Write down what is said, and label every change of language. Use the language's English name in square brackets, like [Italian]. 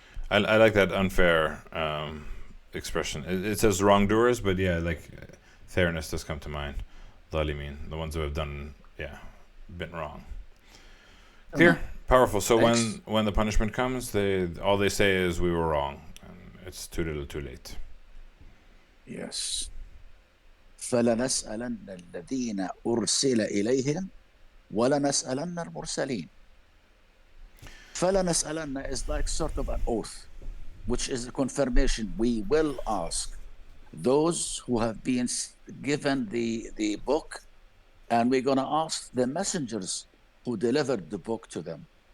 [English] I like that unfair expression. It says wrongdoers, but yeah, like fairness does come to mind. Dhalimin, the ones who have done, been wrong. Clear, powerful. So Thanks. when the punishment comes, all they say is we were wrong, and it's too little, too late. Yes. [Arabic] فلنسألن الذين أرسل إليهم ولنسألن المرسلين. [English] فلنسألن is like sort of an oath, which is a confirmation. We will ask those who have been given the book, and we're going to ask the messengers who delivered the book to them.